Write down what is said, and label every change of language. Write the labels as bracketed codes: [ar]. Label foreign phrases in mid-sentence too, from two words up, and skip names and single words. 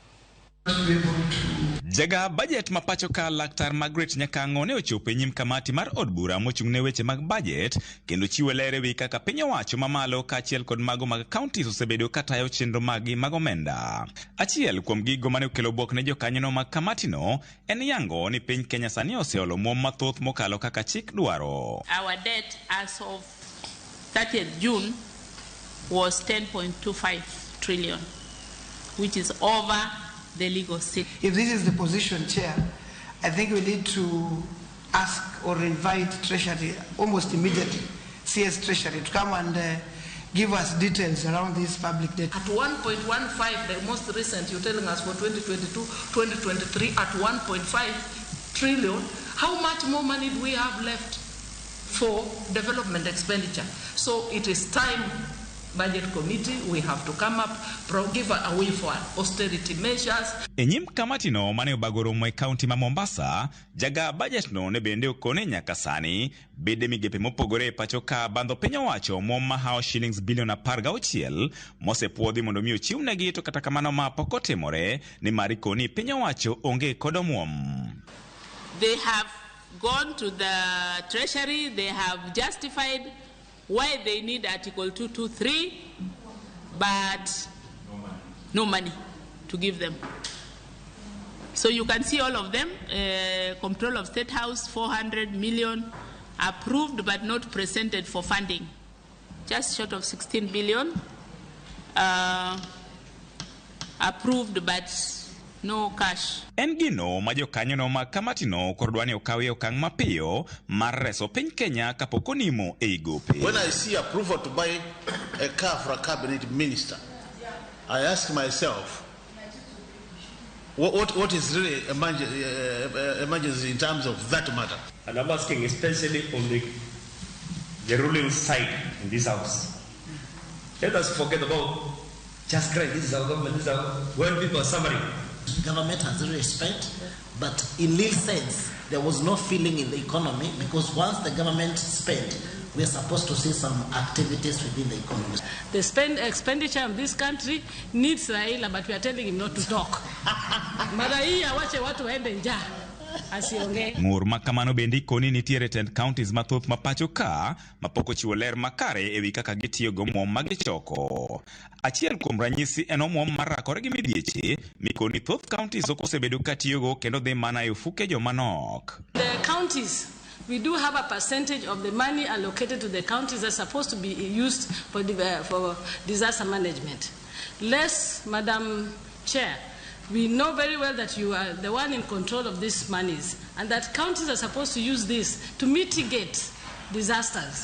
[luo] Jaga budget mapacho ka Laktar Margaret Nyakango ne ochopo e nyim kamati mar od bura mochung' ne weche mag budget kendo chiwo ler ewi kaka piny owacho mamalo kaachiel kod mago mag counties osebedo katayo chenro magi mag omenda. Achiel kuom gigo mane okelo buok ne jokanyono mag kamatino en yango ni piny Kenya sani oseolo omuom mathoth mokalo kaka chik dwaro. [en] Our debt as of 30th June was 10.25 trillion, which is over the legal state. If this is the position, Chair, I think we need to ask or invite Treasury almost immediately, CS Treasury, to come and give us details around this public debt. At 1.15, the most recent, you're telling us for 2022, 2023, at 1.5 trillion, how much more money do we have left for development expenditure? So it is time, Budget Committee, we have to come up, give a way for austerity measures. [luo] Enyim kamati no mane obagoro mwe county ma Mombasa, jaga budget no ne bende okone nyaka sani, bede migepe mopogore pacho ka bandho piny owacho omuom ma hao shillings bilion 16 mosepuodhi mondo mi ochiw negi, to kata kamano ma pok otimore ni marikoni piny owacho onge kod omuom. [en] They have gone to the Treasury, they have justified why they need Article 223, but no money to give them. So you can see all of them. Control of State House, 400 million, approved but not presented for funding. Just short of 16 billion, approved but no cash. [luo] En gino ma jokanyono ma kamatino kordwani okawe okang' mapiyo mar reso piny Kenya kapok onimo e igope. [en] When I see approval to buy a car for a cabinet minister, I ask myself, what is really emergency in terms of that matter? And I'm asking especially on the ruling side in this house. Let us forget about just crying, this is our government, this is our... When people are suffering. Government has really spent, but in real sense, there was no feeling in the economy, because once the government spent, we are supposed to see some activities within the economy. The expenditure of this country needs Raila, but we are telling him not to talk. [sw] Maraia wache watu waende njaa. [luo] Ngur makamano bendi koni nitiere 10 counties mathoth mapacho ka mapoko chiwo ler makare ewi kaka gitiyo go omuom magichoko. Achiel kuom ranyisi en omuom marakore gi midhieche mikoni thoth counties okosebedo katiyogo kendo dhi mana e ofuke jomanok. [en] The counties, we do have a percentage of the money allocated to the counties that's supposed to be used for disaster management. Less, Madam Chair, we know very well that you are the one in control of these monies and that counties are supposed to use this to mitigate disasters.